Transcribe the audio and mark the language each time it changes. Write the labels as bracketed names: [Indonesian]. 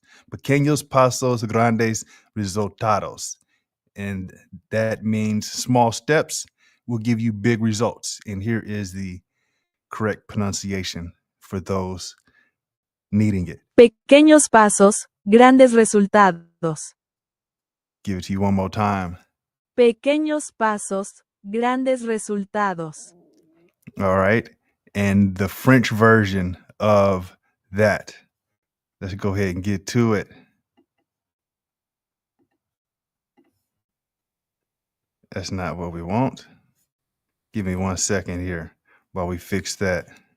[Spanish] Pequeños pasos, grandes resultados. [English] And that means small steps will give you big results. And here is the correct pronunciation for those needing it. [Spanish] Pequeños pasos, grandes resultados. [English] Give it to you one more time. [Spanish] Pequeños pasos, grandes resultados. [English] All right. And the French version of that. Let's go ahead and get to it. That's not what we want. Give me 1 second here while we fix that.